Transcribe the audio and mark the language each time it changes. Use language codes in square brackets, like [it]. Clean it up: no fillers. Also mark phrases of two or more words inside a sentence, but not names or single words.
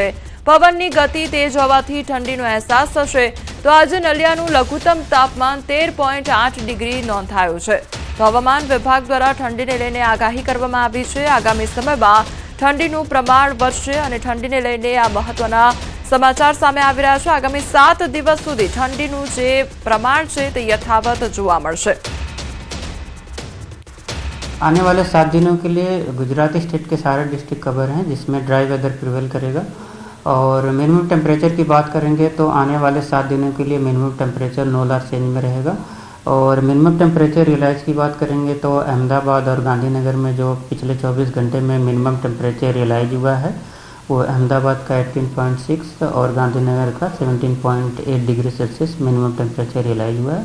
[gu] પવનની ગતિ તેજ હોવાથી ઠંડીનો અહેસાસ થશે। તો આજે નલિયાનું લઘુત્તમ તાપમાન 13.8 ડિગ્રી નોંધાયું છે। તો હવામાન વિભાગ દ્વારા ઠંડીને લઈને આગાહી કરવામાં આવી છે। આગામી સમયમાં ઠંડીનું પ્રમાણ વધશે અને ઠંડીને લઈને આ મહત્વના સમાચાર સામે આવી રહ્યા છે। આગામી 7 દિવસ સુધી ઠંડીનું જે પ્રમાણ છે તે યથાવત જોવા મળશે। [hi] आने वाले 7 दिनों के लिए गुजराती स्टेट के सारे डिस्ट्रिक्ट कवर हैं, जिसमें [en] dry weather prevail [hi] करेगा। और [en] minimum temperature [hi] की बात करेंगे तो आने वाले 7 दिनों के लिए [en] minimum temperature [hi] 9 [en] large range [hi] में रहेगा। और [en] minimum temperature realize [hi] की बात करेंगे तो अहमदाबाद और गांधीनगर में जो पिछले 24 घंटे में [en] minimum temperature realize [hi] हुआ है वो अहमदाबाद का 18.6 और गांधीनगर का 17.8 [en] degree Celsius minimum temperature realize [hi] हुआ है।